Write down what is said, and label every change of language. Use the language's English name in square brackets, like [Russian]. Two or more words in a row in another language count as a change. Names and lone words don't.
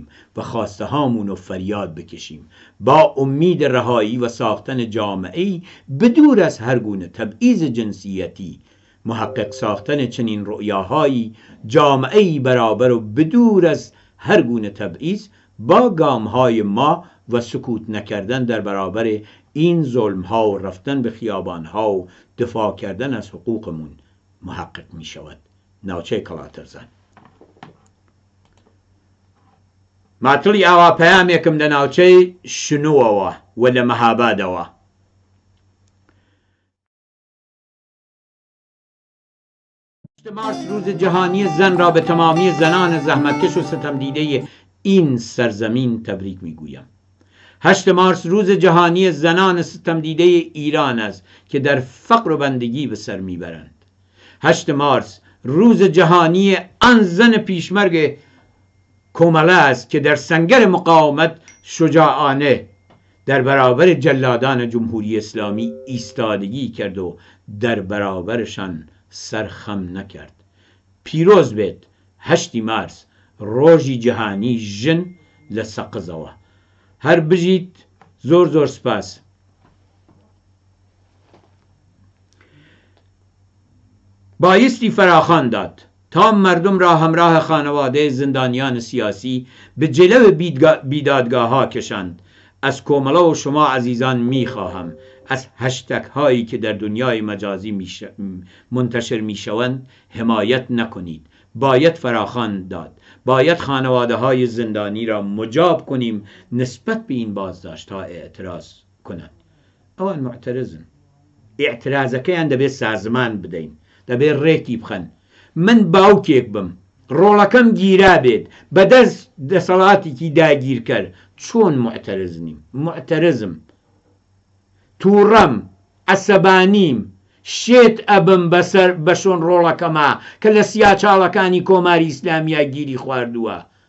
[Persian] و خواسته هامون رو فریاد بکشیم با امید رهایی و ساختن جامعه‌ای بدور از هر گونه تبعیض جنسیتی، محقق ساختن چنین رؤیاهایی، جامعه‌ای برابر و بدور از هر گونه تبعیض با گام‌های ما و سکوت نکردن در برابر این ظلم‌ها و رفتن به خیابان‌ها و دفاع کردن از حقوقمون محقق می شود. [Central Kurdish] ناوچه کلاترزان ماتڵی ئاوا پەیامێکم لە ناوچەی شنووەوە و لە مەهابادەوە. [Persian] مارس روز جهانی زن را به تمامی زنان زحمتکش و ستمدیده این سرزمین تبریک میگویم. 8 مارس روز جهانی زنان ستمدیده ایران است که در فقر و بندگی به سر میبرند. 8 مارس روز جهانی آن زن پیشمرگ کومله است که در سنگر مقاومت شجاعانه در برابر جلادان جمهوری اسلامی ایستادگی کرد و در برابرشان سرخم نکرد. [Central Kurdish] پیروز بێت 8 مارس ڕۆژی جیهانی ژن لە سەقزەوە. هەر بژیت زۆر زۆر سپاس. [Persian] بایستی فراخوان داد تا مردم را همراه خانواده زندانیان سیاسی به جلو بیدادگاه ها کشند. از کومله و شما عزیزان میخواهم از هشتگ هایی که در دنیای مجازی منتشر میشوند حمایت نکنید. باید فراخوان داد. باید خانواده های زندانی را مجاب کنیم نسبت به این بازداشت ها اعتراض کنند. [Central Kurdish] اوان معترضن. اعتراضەکەیان دەبێت سازمان بدەین، دەبێت ڕێکی بخەن. من باوکێک بم، ڕۆڵەکەم گیرا بێت، بەدەست دەسەڵاتێکی داگیر کرد. چۆن معترض نیم؟ معترضم، تووڕەم، عەسەبانیم، شێت ئەبم بەسەر بەشۆن ڕۆڵەکەما کە لە سیاچاڵەکانی کۆماری ئیسلامیا گیری خواردووە.